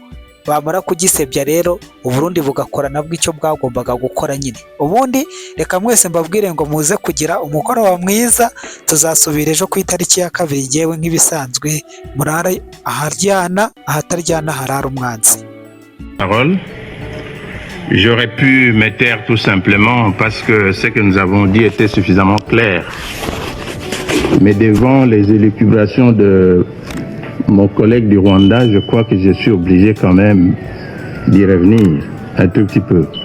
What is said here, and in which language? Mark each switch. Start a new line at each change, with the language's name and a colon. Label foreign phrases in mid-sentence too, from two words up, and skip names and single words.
Kinyarwanda: Bamara kugisebya rero Uburundi bugakora nabwo icyo bwagombaga gukora nyine. Ubundi reka mwese mbabwire ngo muze kugira umugoroba mwiza, tuzasubira ejo ku itariki ya 2 yewe nk'ibisanzwe murare aharyana ahataryana harara umwanzi.
French: Parole. J'aurais pu me taire tout simplement parce que ce que nous avons dit était suffisamment clair. Mais devant les élucubrations de mon collègue du Rwanda, je crois que je suis obligé quand même d'y revenir un tout petit peu.